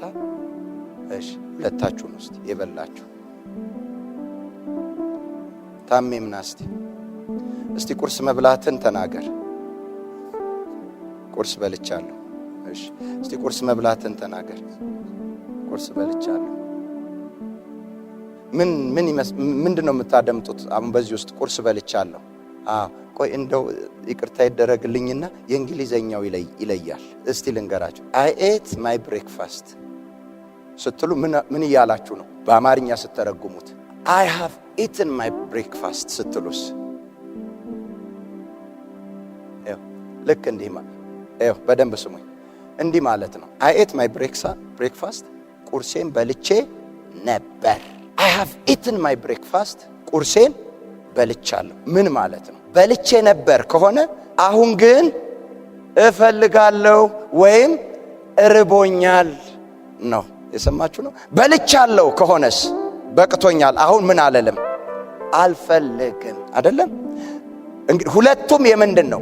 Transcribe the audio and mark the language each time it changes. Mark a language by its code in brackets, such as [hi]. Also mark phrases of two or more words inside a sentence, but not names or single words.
[am] እሺ ሁለታችሁን ውስጥ የበላችሁ ታሜ ምናስቲ እስቲ ቁርስ መብላትን ተናገር። ቁርስ በልቻለሁ። እሺ እስቲ ቁርስ መብላትን ተናገር። ቁርስ በልቻለሁ። ምንድነው የምታደምጡት? አሁን በዚህ ውስጥ ቁርስ በልቻለሁ። ቆይ እንደው ይቅርታ ይደረግልኝና የእንግሊዘኛው ይለያል። እስቲ ልንገራችሁ። [en] I ate my breakfast [am] ስትሉ ምን እያላችሁ ነው? በአማርኛ ስትተረጉሙት [en] I have eaten my breakfast [am] ስትሉስ ልክ እንዲህ በደንብ ስሙኝ። እንዲህ ማለት ነው። [en] I ate my breakfast [am] ቁርሴን በልቼ ነበር። [en] I have eaten my breakfast [am] ቁርሴን በልቻለሁ። ምን ማለት ነው? በልቼ ነበር ከሆነ አሁን ግን እፈልጋለሁ ወይም እርቦኛል ነው። የሰማችሁ ነው። በልቻለሁ ከሆነስ በቅቶኛል፣ አሁን ምን አለለም? አልፈልግም። አይደለም እንግዲህ ሁለቱም የምንድን ነው?